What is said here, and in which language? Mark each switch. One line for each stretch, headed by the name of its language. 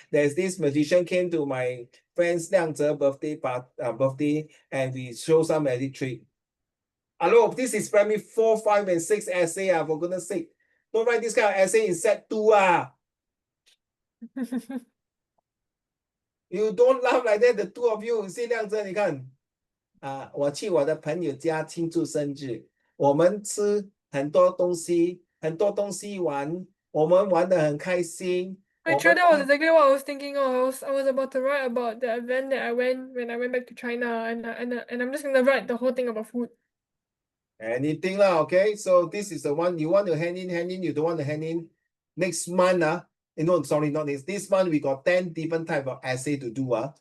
English: There's this magician came to my friend's birthday, and we show some magic trick. Hello, this is primary 4, 5, and 6 essay. For goodness sake. Don't write this kind of essay in set 2 ah. You don't laugh like that, the two of you. See
Chinese: 亮真，你看我去我的朋友家庆祝生日，我们吃很多东西，很多东西玩，我们玩得很开心。
English: Actually, that was exactly what I was thinking of. I was about to write about the event that I went when I went back to China, and I'm just gonna write the whole thing about food. Anything lah, okay? So this is the one you want to hand in, you don't want to hand in. Next month, no, sorry, not this month we got 10 different type of essay to do.